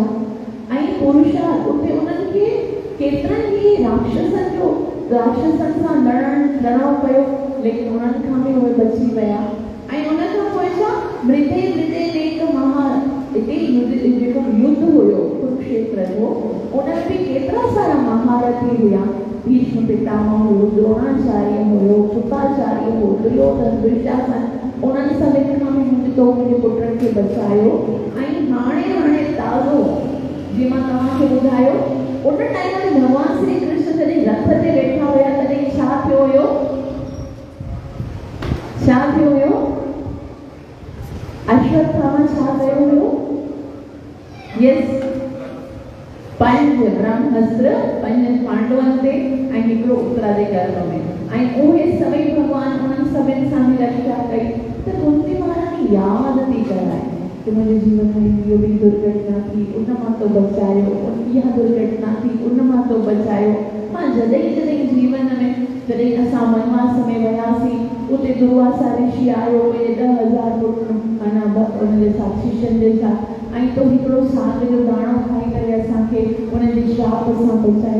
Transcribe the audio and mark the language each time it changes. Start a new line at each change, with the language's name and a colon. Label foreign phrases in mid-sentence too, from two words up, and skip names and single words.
Sindhi: ऐं पुरुषार्थ उते उन्हनि खे केतिरनि ई राक्षसनि सां लड़णो पियो, लेकिन उन्हनि खां बि उहे बची विया। ऐं उन खां पोइ छा मृदे एक हिते जेको युद्ध हुयो कुरुक्षेत्र जो, उन्हनि बि केतिरा सारा महारथी हुया। भीष्म पितामह हुयो, द्रोणाचार्य हुयो, कृपाचार्य हुयो, दुर्योधन, दुशासन, उन्हनि सभिनि खां बि मुंहिंजे पुटनि खे बचायो। ऐं हाणे ताज़ो जीअं मां तव्हांखे ॿुधायो, उन टाइम ते भॻवान श्री कृष्ण जॾहिं रथ ते वेठा हुया तॾहिं छा थियो हुयो, अश्वत्थामा छा कयो हुयो, यस 5 ब्रह्मास्त्र 5 पांडवनि ते ऐं हिकिड़ो उत्तरा जे गर्भ में, ऐं उहे सभई भॻवान उन्हनि सभिनि सां बि रक्षा कई। त कुंती महारानी यादि थी कराए कि मुंहिंजे जीवन में इहो बि दुर्घटना थी, उन मां तो बचायो, इहा दुर्घटना थी, उन मां तो बचायो। मां जॾहिं जीवन में जॾहिं असां वनवास में वियासीं, उते दुर्वासा ऋषि आयो, उहे 10,000 उनजे साथ शिष्यनि जे साथ, ऐं तो हिकिड़ो साग जो दाणो खाई करे असांखे उनजे श्राप सां बचायो।